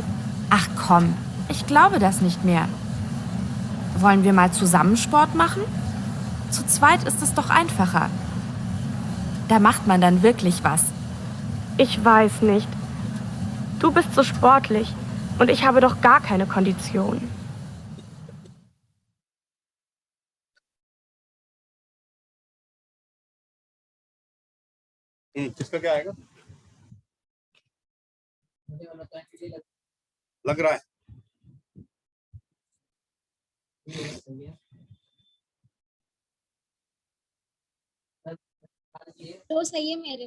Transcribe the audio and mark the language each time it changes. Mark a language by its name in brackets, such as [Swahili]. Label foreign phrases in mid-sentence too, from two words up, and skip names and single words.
[German] Ach komm, ich glaube das nicht mehr. Wollen wir mal zusammen Sport machen? Zu zweit ist es doch einfacher. Da macht man dann wirklich was. Ich weiß nicht. Du bist so sportlich und ich habe doch gar keine Kondition. [Hindi] किसका क्या आएगा? मुझे लगता है कि लग रहा है तो सही है मेरे।